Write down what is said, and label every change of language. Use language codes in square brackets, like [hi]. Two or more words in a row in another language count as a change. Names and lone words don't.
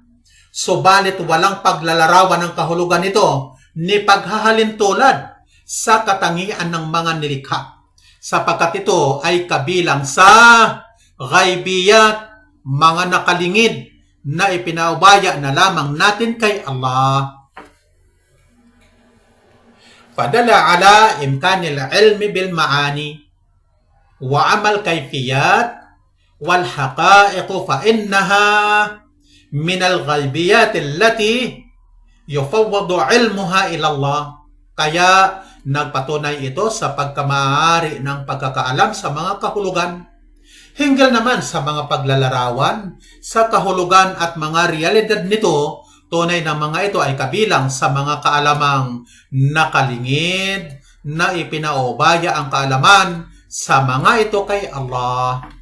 [tl] Subalit walang paglalarawan ng kahulugan nito ni paghahalin tulad sa katangian ng mga nilikha, sapagkat ito ay kabilang sa ghaibiyat, mga nakalingid na ipinaubaya na lamang natin kay Allah. [ar] فدل على إمكان العلم بالمعاني وأما الكيفيات والحقائق فإنها من الغيبيات التي يفوض علمها إلى الله. [tl] Kaya nagpatunay ito sa pagkamaaari ng pagkakaalam sa mga kahulugan, hinggil naman sa mga paglalarawan sa kahulugan at mga realidad nito. Tunay na mga ito ay kabilang sa mga kaalamang nakalingid na ipinaubaya ang kaalaman sa mga ito kay Allah.